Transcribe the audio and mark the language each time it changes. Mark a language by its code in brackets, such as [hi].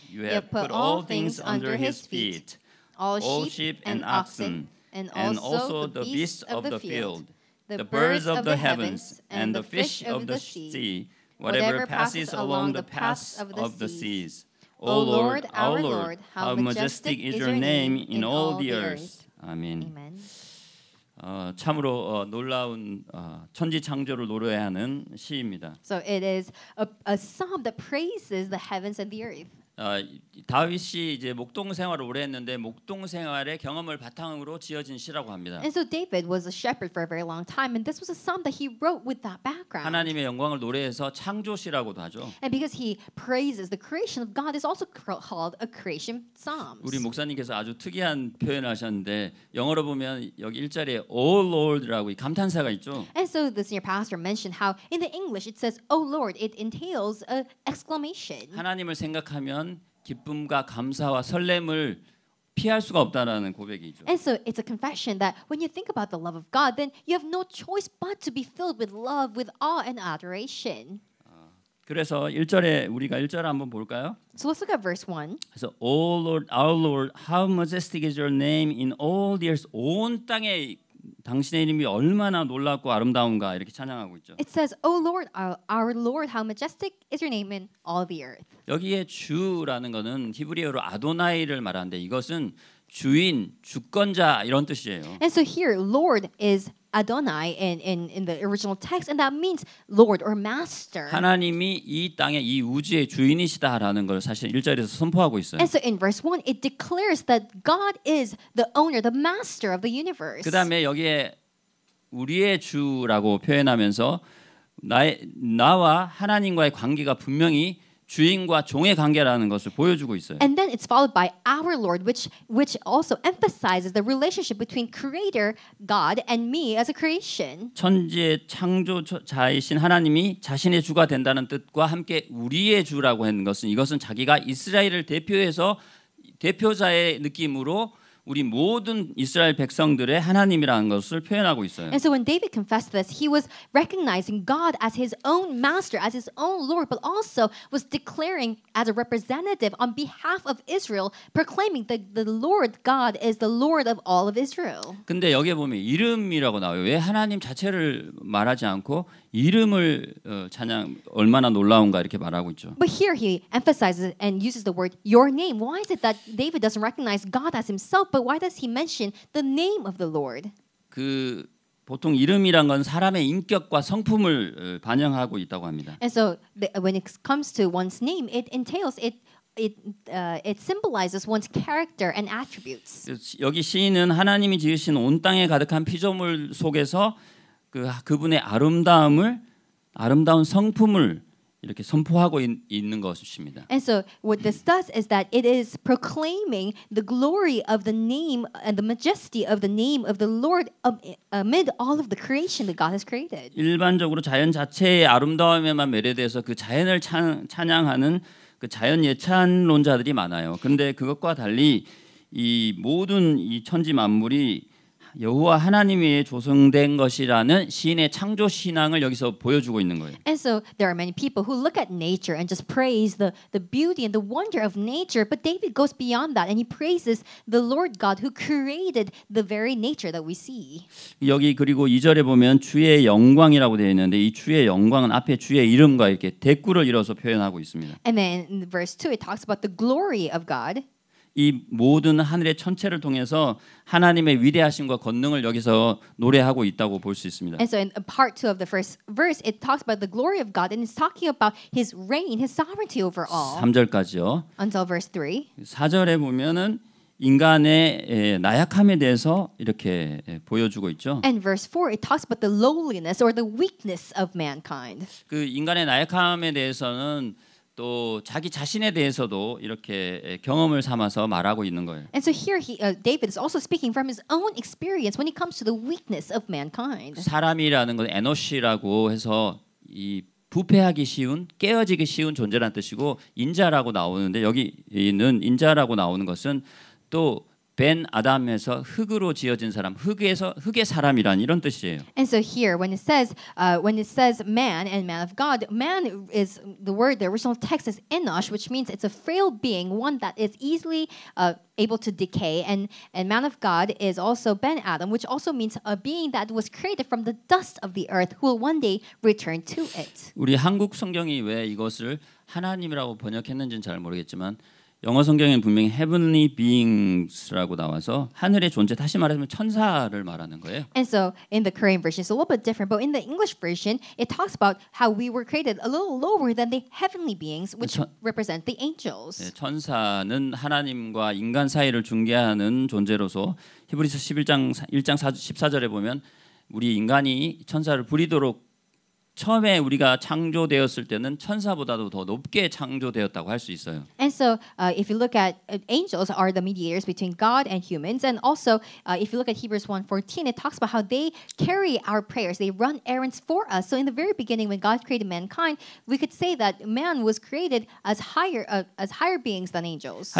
[en] You have put all things under his feet, all sheep and oxen, and also the beasts of the field, the birds of the heavens, and the fish of the sea, whatever passes along the paths of the seas. O Lord, our Lord, how majestic is your name in all the earth. [ko] 아멘. 참으로 놀라운 천지 창조를 노래하는 시입니다. [en] So it is a psalm that praises the heavens and the earth. [ko] 다윗이 이제 목동 생활을 오래 했는데 목동 생활의 경험을 바탕으로 지어진 시라고 합니다. [en] And so David was a shepherd for a very long time, and this was a psalm that he wrote with that background. [ko] 하나님의 영광을 노래해서 창조시라고도 하죠. [en] And because he praises the creation of God, is also called a creation psalm. [ko] 우리 목사님께서 아주 특이한 표현을 하셨는데 영어로 보면 여기 1절에 [en] "O Lord" [ko] 라고 이 감탄사가 있죠. [en] And so the senior pastor mentioned how in the English it says "O Lord." It entails a exclamation. [ko] 하나님을 생각하면 기쁨과 감사와 설렘을 피할 수가 없다라는 고백이죠. [en] And so it's a confession that when you think about the love of God, then you have no choice but to be filled with love, with awe and adoration. [ko] 그래서 1절에 우리가 1절 한번 볼까요? [en] So let's look at verse 1. [ko] 그래서 [en] O Lord, our Lord, how majestic is your name in all the earth. [ko] 온 땅에 당신의 이름이 얼마나 놀랍고 아름다운가 이렇게 찬양하고 있죠. [en] It says, "O Lord, our Lord, how majestic is your name in all the earth." [ko] 여기에 주라는 것은 히브리어로 아도나이를 말하는데 이것은 주인, 주권자 이런 뜻이에요. [en] And so here, Lord is Adonai in the original text, and that means Lord or Master. [ko] 하나님이 이 땅의 이 우주의 주인이시다라는 걸 사실 1절에서 선포하고 있어요. [en] And so in verse 1, it declares that God is the owner, the master of the universe. [ko] 그다음에 여기에 우리의 주라고 표현하면서 나와 하나님과의 관계가 분명히 주인과 종의 관계라는 것을 보여주고 있어요. [en] And then it's followed by our Lord, which also emphasizes the relationship between Creator God and me as a creation. [ko] 천지의 창조자이신 하나님이 자신의 주가 된다는 뜻과 함께 우리의 주라고 하는 것은 이것은 자기가 이스라엘을 대표해서 대표자의 느낌으로 우리 모든 이스라엘 백성들의 하나님이라는 것을 표현하고 있어요. [en] And so when David confessed this, he was recognizing God as his own master, as his own Lord, but also was declaring as a representative on behalf of Israel, proclaiming that the Lord God is the Lord of all of Israel. [ko] 근데 여기에 보면 이름이라고 나와요. 왜 하나님 자체를 말하지 않고 이름을 찬양 얼마나 놀라운가 이렇게 말하고 있죠. [en] But here he emphasizes and uses the word your name. Why is it that David doesn't recognize God as himself, but why does he mention the name of the Lord? [ko] 그 보통 이름이란 건 사람의 인격과 성품을 반영하고 있다고 합니다. [en] And so when it comes to one's name, it entails it symbolizes one's character and attributes. [ko] 여기 시인은 하나님이 지으신 온 땅에 가득한 피조물 속에서 그분의 아름다운 성품을 이렇게 선포하고 있는 것입니다. [en] And so what this does is that it is proclaiming the glory of the name and the majesty of the name of the Lord amid all of the creation that God has created. [ko] 일반적으로 자연 자체의 아름다움에만 매료돼서 그 자연을 찬양하는 그 자연 예찬론자들이 많아요. 그런데 그것과 달리 이 모든 이 천지 만물이 여호와 하나님이 조성된 것이라는 시인의 창조 신앙을 여기서 보여주고 있는 거예요. [en] And so there are many people who look at nature and just praise the beauty and the wonder of nature, but David goes beyond that and he praises the Lord God who created the very nature that we see. [ko] 여기 그리고 2절에 보면 주의 영광이라고 되어 있는데 이 주의 영광은 앞에 주의 이름과 이렇게 대꾸를 이뤄서 표현하고 있습니다. [en] And then in verse 2 it talks about the glory of God. [ko] 이 모든 하늘의 천체를 통해서 하나님의 위대하심과 권능을 여기서 노래하고 있다고 볼 수 있습니다. [en] And so in part 2 of the first verse it talks about the glory of God and it's talking about his reign, his sovereignty over all. [ko] 3절까지요. [en] Until verse 3. [ko] 4절에 보면은 인간의 나약함에 대해서 이렇게 보여주고 있죠. [en] And verse 4 it talks about the lowliness or the weakness of mankind. [ko] 그 인간의 나약함에 대해서는 또 자기 자신에 대해서도 이렇게 경험을 삼아서 말하고 있는 거예요. [en] And so here David is also speaking from his own experience when it comes to the weakness of mankind. [ko] 사람이라는 건 에노시라고 해서 이 부패하기 쉬운, 깨어지기 쉬운 존재라는 뜻이고 인자라고 나오는데 여기는 인자라고 나오는 것은 또 벤 아담에서 흙으로 지어진 사람, 흙의 사람이란 이런 뜻이에요. [en] And so here, when it says man and man of God, man is the word. The original text is enosh, which means it's a frail being, one that is easily able to decay. And man of God is also Ben Adam, which also means a being that was created from the dust of the earth, who will one day return to it. [ko] 우리 한국 성경이 왜 이것을 하나님이라고 번역했는지는 잘 모르겠지만. 영어 성경에는 분명히 [en] heavenly beings [ko] 라고 나와서 하늘의 존재, 다시 말하면 천사를 말하는 거예요. [en] And so in the Korean version it's a little bit different, but in the English version it talks about how we were created a little lower than the heavenly beings, which represent the angels. [ko] 네, 천사는 하나님과 인간 사이를 중개하는 존재로서 히브리서 11장 1장 14절에 보면 우리 인간이 천사를 부리도록 처음에 우리가 창조되었을 때는 천사보다도 더 높게 창조되었다고 할 수 있어요. [en] And so if you look at angels are the mediators between God and humans, and also if you look at Hebrews 1:14 it talks about how they carry our prayers, they run errands for us. So in the very beginning when God created mankind, we could say that man was created as higher beings than angels.